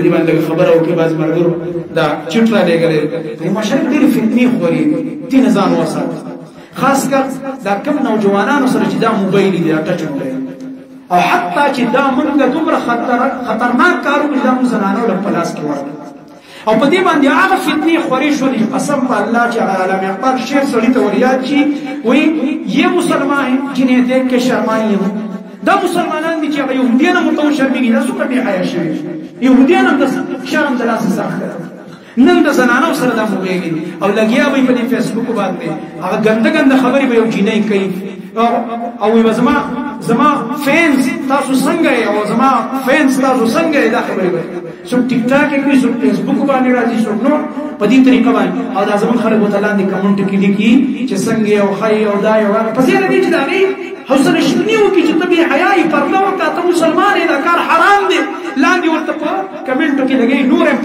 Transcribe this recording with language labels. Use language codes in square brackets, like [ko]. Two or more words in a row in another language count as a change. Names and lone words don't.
[ps] دې باندې خبره وکړي بعضې ملګرو دا چټ رالېږلی په معاشره کې ډېرې فتنې خورېږي دې نه ځان وساتو خاص کر دا کم نوجوانانو سره چې دا موبایل دی دا ټچ موبایل او حتی چې دا موږ دومره خطرناک کار وکړي دا موږ زنانو له په لاس کې ورکړي او په دې باندې هغه فتنې خورې شولې قسم په الله چې هغه علامه اقبال شعر سړي ته وریاد شي وایي [ur] یہ مسلمان جنہیں دیکھ کے شرمائے ہوں [ps] دا مسلمانان دي چې هغه یهودیان هم ورته وشرمېږي دا څومره بې حیا شوي یهودیان هم د شرم د لاسه ساخته نن د زنانو سره دا موبایل او لګیا به په دې فیسبوک باندې هغه ګنده ګنده خبرې به یو جینۍ کوي او وایي زما فینس تاسو څنګه یې او زما فینس تاسو څنګه یې دا خبرې به څوک ټیک ټاک یې کوي څوک فیسبوک باندې راځي څوک نور په دې طریقه باندې او دا زموږ خلک ورته لاندې کمنټ کې لیکي چې څنګه یې او ښایي او دا یې پسې دې چې د هغې حوصله شکني وکړي چې ته بې حیا یې پرده وکړه ته مسلمان یې دا کار حرام دی لاندې ورته په کمنټو کې لګوي نور هم